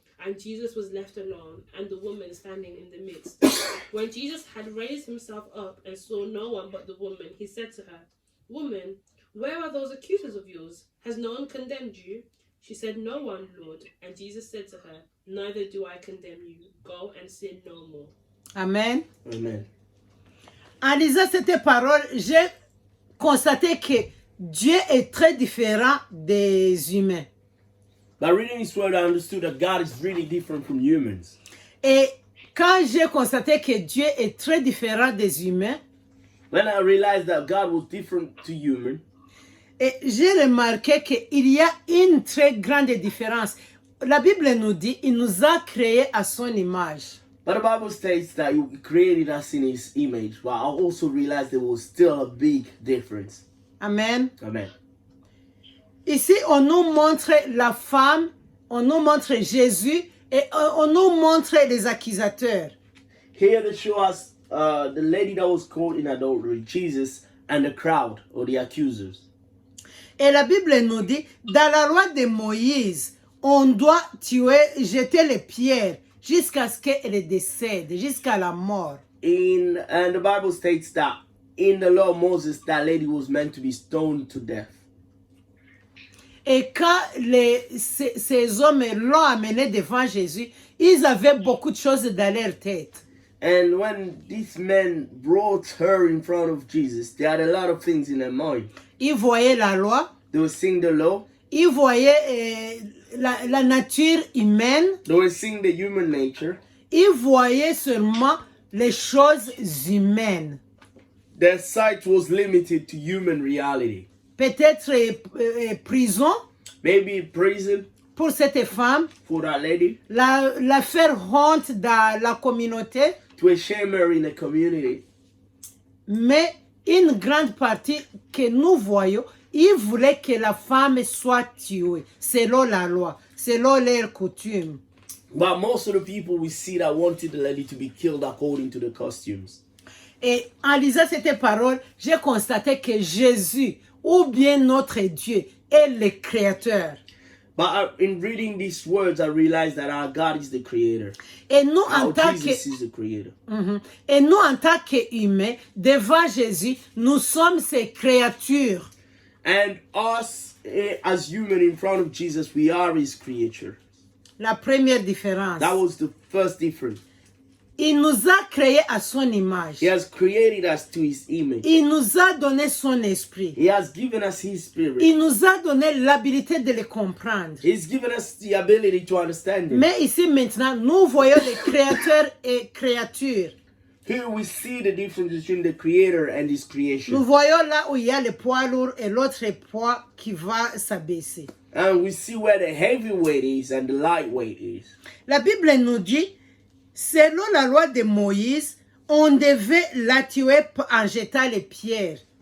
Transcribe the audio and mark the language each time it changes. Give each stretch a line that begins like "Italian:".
English: And Jesus was left alone, and the woman standing in the midst. When Jesus had raised himself up and saw no one but the woman, he said to her, Woman, where are those accusers of yours? Has no one condemned you? She said, No one, Lord. And Jesus said to her, Neither do I condemn you. Go and sin no more. Amen. Amen.
French: En lisant cette parole, j'ai constaté que Dieu est très différent des humains.
English: By reading this word, I understood that God is really different from humans.
French: Et quand j'ai constaté que Dieu est très différent des humains,
English: When I realized that God was different to humans,
French: et j'ai remarqué qu'il y a une très grande différence. La Bible nous dit, il nous a créés à son image.
English: but the Bible states that He created us in His image. But I also realized there was still a big difference. Amen. Amen.
French: Ici, on nous montre la femme, on nous montre Jésus et on nous montre les accusateurs.
English: Here they show us the lady that was caught in adultery, Jesus, and the crowd or the accusers.
French: Et la Bible nous dit, dans la loi de Moïse, on doit tuer, jeter les pierres jusqu'à ce qu'elle décède, jusqu'à la mort.
English: And the Bible states that in the law of Moses, that lady was meant to be stoned to death.
French: Et quand ces hommes l'ont amené devant Jésus, ils avaient beaucoup de choses dans leur tête.
English: And when these men brought her in front of Jesus, they had a lot of things in their mind.
French: Ils voyaient la loi,
English: They were seeing the law,
French: ils voyaient la nature humaine,
English: they were seeing the human nature.
French: ils voyaient seulement les choses humaines.
English: Their sight was limited to human reality.
French: Peut-être prison
English: Maybe prison
French: pour cette femme,
English: for that lady,
French: la faire honte dans la communauté,
English: to shame her in the community.
French: mais une grande partie que nous voyons, ils voulaient que la femme soit tuée selon la loi, selon leurs coutumes.
English: But most of the people we see that wanted the lady to be killed according to the costumes.
French: Et en lisant cette parole, j'ai constaté que Jésus, ou bien notre Dieu, est le créateur.
English: But in reading these words, I realized that our God is the creator.
French: Et nous, en
English: Our
French: tant
English: Jesus
French: que,
English: is the creator.
French: et nous, en tant qu'humains, devant Jésus, nous sommes ses créatures.
English: And us, as human in front of Jesus, we are His creature.
French: La première différence.
English: That was the first difference.
French: Il nous a créés à son image.
English: He has created us to his image.
French: Il nous a donné son esprit.
English: He has given us his spirit.
French: Il nous a donné l'habilité de le comprendre.
English: He's given us the ability to understand him.
French: Mais ici maintenant, nous voyons les créateurs et créatures.
English: Here we see the difference between the creator and his
French: Nous
English: creation.
French: voyons là où il y a le poids lourd et l'autre poids qui va s'abaisser.
English: And we see where the heavyweight is and the lightweight is.
French: La Bible nous dit, selon la loi de Moïse, on devait la tuer en jetant les pierres.